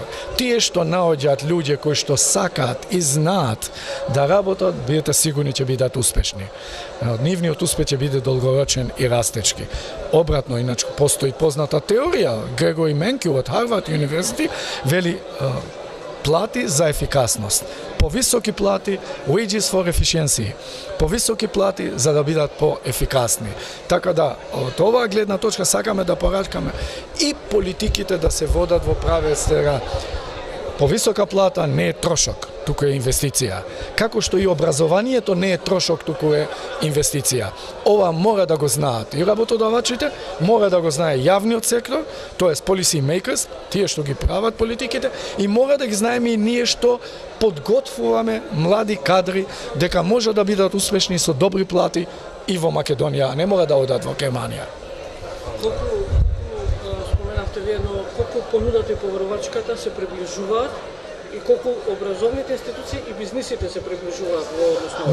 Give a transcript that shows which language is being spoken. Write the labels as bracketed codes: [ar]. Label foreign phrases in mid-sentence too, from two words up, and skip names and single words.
[mk] Тие што наоѓаат луѓе кои што сакаат и знаат да работат, бидете сигурни ќе бидат успешни. Нивниот успех ќе биде долгорочен и растечки. Обратно, иначе постои позната теорија. Грегори Менкю од Харвард Универзитет вели плати за ефикасност. Повисоки плати, [en] wages for efficiency. [mk] Повисоки плати за да бидат поефикасни. Така да, од оваа гледна точка сакаме да порачкаме и политиките да се водат во правец. Повисока плата не е трошок, туку е инвестиција. Како што и образованието не е трошок, туку е инвестиција. Ова мора да го знаат и работодавачите, мора да го знае јавниот сектор, тоест [en] policy makers, [mk] тие што ги прават политиките, и мора да ги знаеме и ние што подготвуваме млади кадри дека може да бидат успешни со добри плати и во Македонија, а не мора да одат во Германија. Споменавте вие, но колку понудата и побарувачката се приближуваат и колку образовните институции и бизнисите се приближуваат во основа?